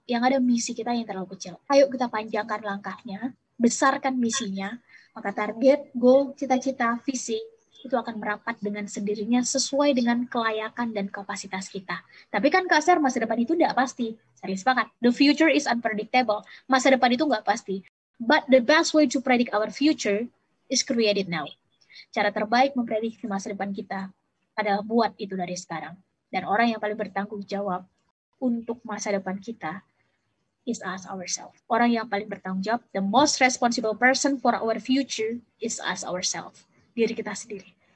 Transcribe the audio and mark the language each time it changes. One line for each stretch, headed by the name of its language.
Indonesian: Yang ada misi kita yang terlalu kecil. Ayo kita panjangkan langkahnya, besarkan misinya, maka target, goal, cita-cita, visi, itu akan merapat dengan sendirinya sesuai dengan kelayakan dan kapasitas kita. Tapi kan Kak Ser, masa depan itu nggak pasti. Saya sepakat.
English: The future is unpredictable.
Indonesian: Masa depan itu nggak pasti.
English: But the best way to predict our future is created now.
Indonesian: Cara terbaik memprediksi masa depan kita adalah buat itu dari sekarang. Dan orang yang paling bertanggung jawab untuk masa depan kita
English: is us ourselves.
Indonesian: Orang yang paling bertanggung jawab,
English: the most responsible person for our future is us ourselves.
Indonesian: Diri kita sendiri.